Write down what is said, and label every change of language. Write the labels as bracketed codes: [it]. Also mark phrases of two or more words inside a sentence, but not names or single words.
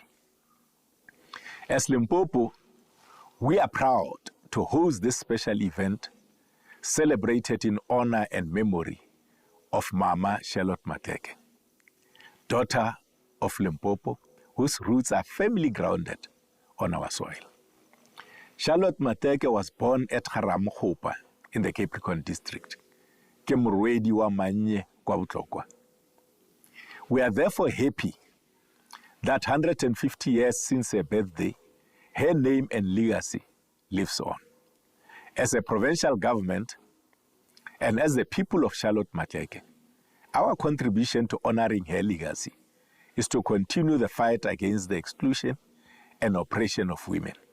[en] As Limpopo, we are proud to host this special event celebrated in honor and memory of Mama Charlotte Maxeke, daughter of Limpopo, whose roots are firmly grounded on our soil. Charlotte Maxeke was born at Garamokgopa in the Capricorn district. [nso] Ke morwedi wa Manye kwa Botlokwa. [en] We are therefore happy that 150 years since her birthday, her name and legacy lives on. As a provincial government and as the people of Charlotte Maxeke, our contribution to honoring her legacy is to continue the fight against the exclusion and oppression of women.